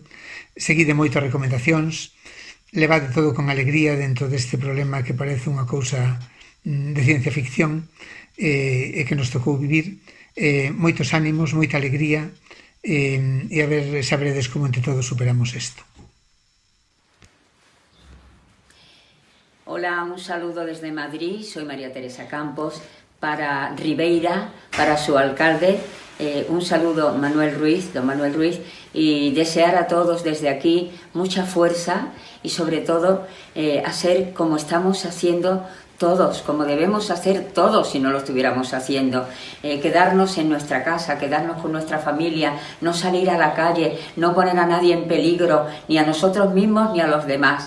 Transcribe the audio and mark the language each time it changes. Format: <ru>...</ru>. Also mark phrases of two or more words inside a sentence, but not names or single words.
<gl>Seguide moito as recomendacións, levade todo con alegría dentro deste problema que parece unha cousa de ciencia ficción e que nos tocou vivir. Moitos ánimos, moita alegría, e a ver, sabredes como entre todos superamos isto.</gl> <es>Hola, un saludo desde Madrid, soy María Teresa Campos, para Ribeira, para su alcalde, un saludo Manuel Ruiz, don Manuel Ruiz, y desear a todos desde aquí mucha fuerza y sobre todo hacer como estamos haciendo todos, como debemos hacer todos si no lo estuviéramos haciendo, quedarnos en nuestra casa, quedarnos con nuestra familia, no salir a la calle, no poner a nadie en peligro, ni a nosotros mismos ni a los demás.</es>